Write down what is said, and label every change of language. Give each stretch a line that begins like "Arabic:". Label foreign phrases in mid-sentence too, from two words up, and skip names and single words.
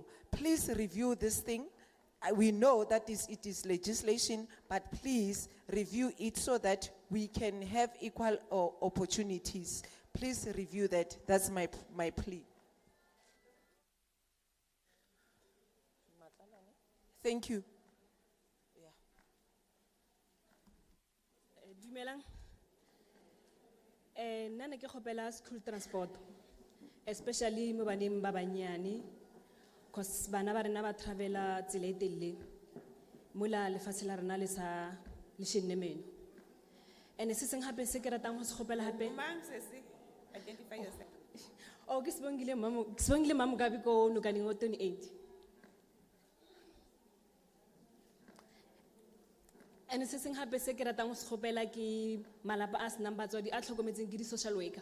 English: Please review this thing. We know that it is legislation, but please review it so that we can have equal opportunities. Please review that. That's my plea. Thank you.
Southern Sotho: Dumelang. Nna ne ke kgopela
English: school transport,
Southern Sotho: especially mo baneng ba banyane, cause bana ba rena ba travela tsela e telele mola lefatshe la rena le sa le shenne meno. And se seng hape se ke ratang ho se kgopela hape. Mang sesi?
English: Identify yourself.
Southern Sotho: Oh, ke sibongile mamu Gabi ko nukaning o 28. And se seng hape se ke ratang ho se kgopela ke malapa a senang batswadi a tlhokometseng ke di-social worker.